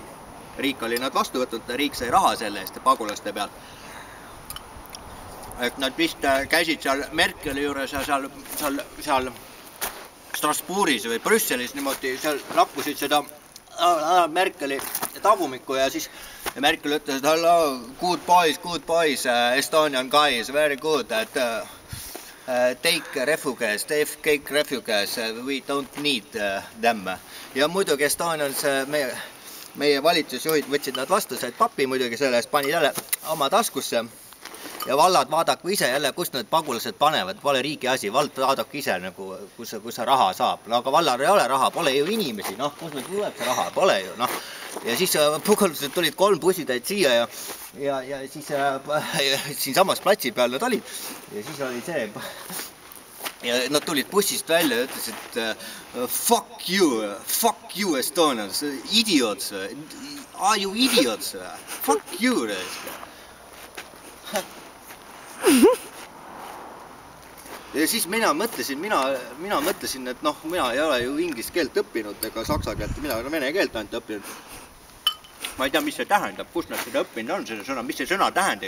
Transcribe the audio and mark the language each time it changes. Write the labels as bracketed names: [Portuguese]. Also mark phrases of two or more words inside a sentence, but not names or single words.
[Estonian] Riik oli nad vastu võtnud, riik sai raha selle eest pagulaste pealt. Et nad vist käisid seal Merkeli juures ja seal Strasbourgis või Brüsselis niimoodi, seal lakkusid seda Merkeli tavumikku ja siis Merkel ütles, et [English] hello, good boys, Estonian guys, very good, [Estonian] et [English] take refugees, we don't need them. [Estonian] Ja muidugi Estonians, meie valitsusjuhid võtsid nad vastu, said papi muidugi selle eest, pani jälle oma taskusse. ja vallad vaadaku ise jälle, kust need pagulased panevad, pole riigi asi, vald vaadaku ise nagu, kus see raha saab. No aga vallal ei ole raha, pole ju inimesi, noh, kus meil tuleb see raha, pole ju, noh. Ja siis pagulased tulid 3 bussitäit siia ja siis siin samas platsi peal nad olid ja siis oli see ja nad tulid bussist välja ja ütlesid [English] fuck you Estonians, idiots, are you idiots, fuck you. [Estonian] Ja siis mina mõtlesin, et noh, mina ei ole ju inglise keelt õppinud ega saksa keelt, mina olen vene keelt ainult õppinud. Ma ei tea, mis see tähendab, kus nad seda õppinud on, seda sõna, mis see sõna tähendab.